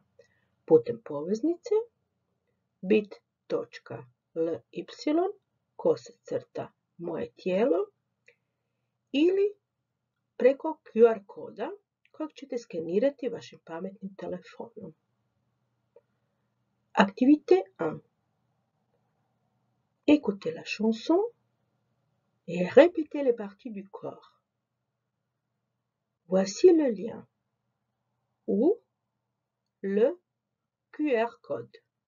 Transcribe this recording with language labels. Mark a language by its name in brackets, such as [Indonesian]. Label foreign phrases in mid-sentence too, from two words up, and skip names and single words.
[Croatian] Putem poveznice bit.ly moje tijelo ili preko QR koda kojeg ćete skenirati vašim pametnim telefonom. [French] Activité 1. Écoutez la chanson et répétez les parties du corps. Voici le lien ou le QR code.